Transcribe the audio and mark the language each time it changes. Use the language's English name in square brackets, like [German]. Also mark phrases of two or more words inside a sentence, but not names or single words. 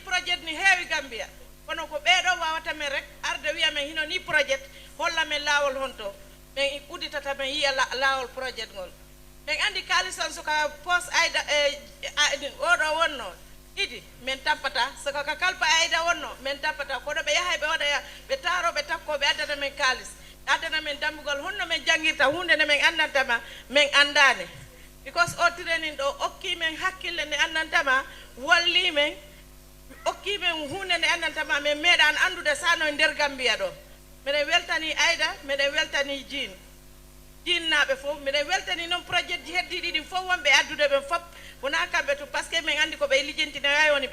[Fula] project ni heewi Gambia kono ko beedo wawata men rek arde wiya men hino ni project holla men lawol honto men uditata men yiya lawol project ngol men andi kalisan suka post Aida odo wonno idi men tapata saka ka kalpa Aida wonno men tapata ko do be yahay be wada be taro be takko be adana men kalis adana men damugol honno men jangirta hunde ne men annantama men andane because o training do okki men hakkille ne annantama walli men okki men hunde ne annantama men medan andude sano nder Gambia do mede weltani Aida mede weltani Jean naɓe fof mbiɗa weltani noon projet ji heddiɗi ɗin fof wonɓe addude ɓen fof wona kamɓe to [French] par ce que [Fula] min andi ko ɓe lijintino hay woni